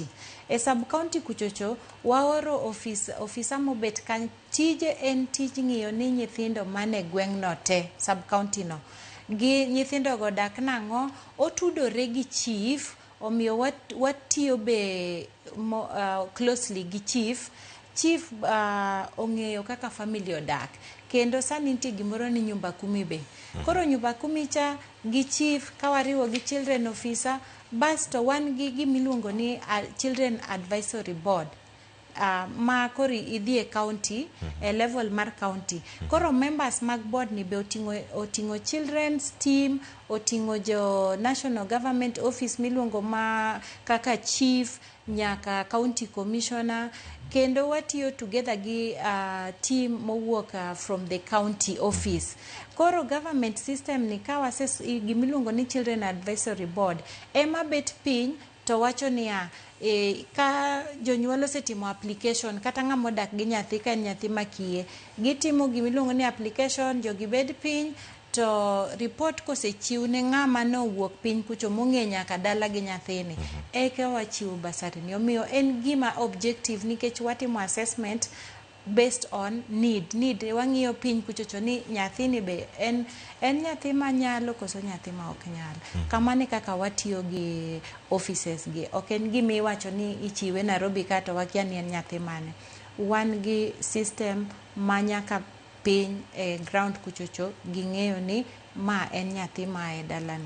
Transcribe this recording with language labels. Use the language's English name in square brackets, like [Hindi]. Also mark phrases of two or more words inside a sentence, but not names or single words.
[Luo (Kenya and Tanzania)] E [English] sub county [Luo (Kenya and Tanzania)] kuchocho waoro officer mobet kan tije en tij ng'iyo ni nyithindo mane gweng' no te [English] sub county [Luo (Kenya and Tanzania)] no gi nyithindo go dak nang'o, otudore gi chief, omiyo watiyo be closely gi chief ong'eyo kaka family odak, kendo sani nitie gimoro ni nyumba kumi be. Koro nyumba kumi cha gi chief kawariwo gi [English] children officer, [Luo (Kenya and Tanzania)] basto wan gi gimiluongo ni [English] children advisory board [Luo (Kenya and Tanzania)] ma kori idhi e county, e level mar county. Koro members mag board ni be oting'o [English] children's team, [Luo (Kenya and Tanzania)] oting'o jo [English] national government office [Luo (Kenya and Tanzania)] miluongo ma kaka chief nyaka county commissioner, kendo watiyo together gi team mowuok [English] from the county office. [Luo (Kenya and Tanzania)] Koro [English] government system [Luo (Kenya and Tanzania)] ni ka gimiluongo ni [English] children advisory board [Luo (Kenya and Tanzania)] ema bet piny to wacho niya, ka jonyuol osetimo application kata ng'ama odak gi nyathi ka en nyathi makiye, gitimo gimiluongo ni application, jogi bed piny to report kosechiw ne ng'ama nowuok piny kucho mong'e nyaka dala gi nyathini, eka wachiwo basari ni. Omiyo en gima objective nikech watimo [English] assessment based on need. [Luo (Kenya and Tanzania)] Wang'iyo piny kuchocho ni nyathini be en nyathi ma nyalo koso nyathi ma ok nyal. Kamane kaka watiyo gi offices gi. Ok en gima iwacho ni ichiwe Nairobi kato wakia ni en nyathi mane. Wan gi system ma nyaka piny e ground kuchocho ging'eyo ni ma en nyathi ma e dalani.